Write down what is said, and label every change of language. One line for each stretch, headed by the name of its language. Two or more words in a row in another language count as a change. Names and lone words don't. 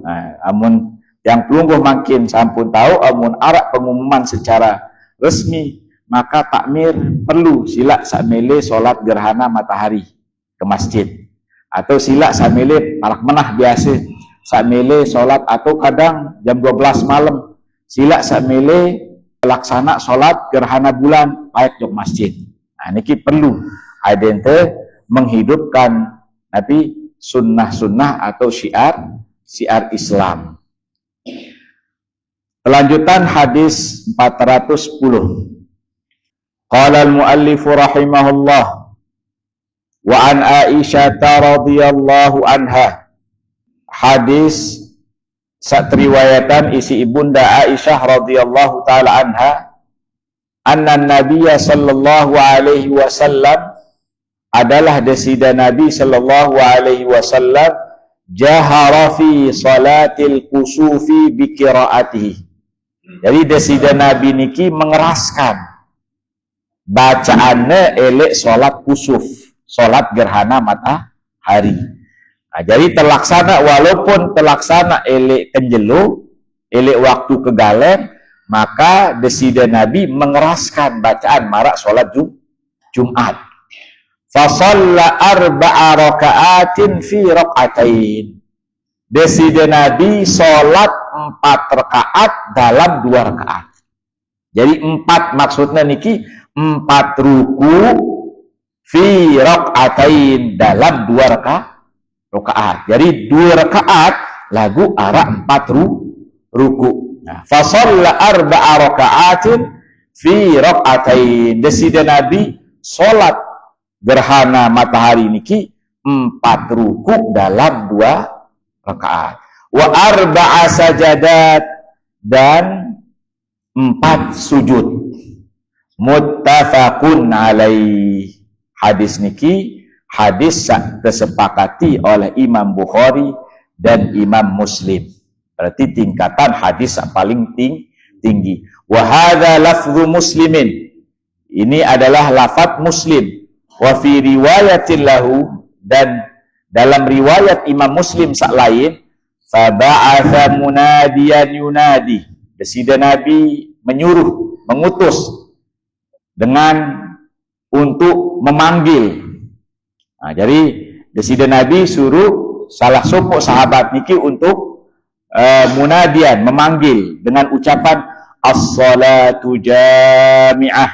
Sasak: Nah, amun yang pelungguh makin sampun tahu, amun arak pengumuman secara resmi, maka takmir perlu sila sakmele
Indonesian: solat gerhana matahari
Sasak: ke masjid, atau sila sakmele malak menah biasa sakmele solat, atau kadang jam 12 malam sila sakmele laksana
Indonesian: solat gerhana bulan
Sasak: baik jok masjid.
Indonesian: Nah, niki perlu adente menghidupkan tapi sunnah-sunnah atau syiar Islam. Kelanjutan hadis 410.
Arabic: قال المؤلف رحمه الله وعن عائشة رضي الله عنها.
Indonesian: Hadis satriwayatan isi ibunda Aisyah
Arabic: رضي الله تعالى عنها أن النبي صلى الله عليه وسلم
Indonesian: adalah desida Nabi
Arabic: صلى الله عليه وسلم جهر في صلاة الكسوف بقراءته.
Indonesian: Jadi desida Nabi niki mengeraskan bacaannya elek salat kusuf, salat gerhana matahari. Nah, jadi terlaksana, walaupun terlaksana elek kenjelo, elek waktu kegalen, maka desida Nabi mengeraskan bacaan marak salat Jumat.
Arabic: فصلى أربع ركعات في ركعتين.
Indonesian: Desida Nabi salat 4 rakaat dalam 2 rakaat. Jadi 4 maksudnya niki 4 ruku
Arabic: في ركعتين
Indonesian: dalam 2 rakaat. Jadi 2 rakaat lagu arah 4 ruku. Nah,
Arabic: فصلى أربع ركعات في ركعتين.
Indonesian: Desida Nabi salat gerhana matahari niki 4 ruku dalam 2 rakaat.
Arabic: وأربع سجدات,
Indonesian: dan 4 sujud.
Arabic: متفق عليه.
Indonesian: Hadis niki hadis kesepakati oleh Imam Bukhari dan Imam Muslim. Berarti tingkatan hadis yang paling tinggi.
Arabic: وهذا لفظ مسلم.
Indonesian: Ini adalah lafaz Muslim.
Arabic: وفي رواية له,
Indonesian: dan dalam riwayat Imam Muslim sak lain,
Arabic: فبعث مناديا ينادي.
Indonesian: Desida Nabi menyuruh, mengutus dengan untuk memanggil. Nah, jadi desida Nabi suruh salah sopok sahabat niki untuk munadian, memanggil dengan ucapan
Arabic: الصلاة جامعة.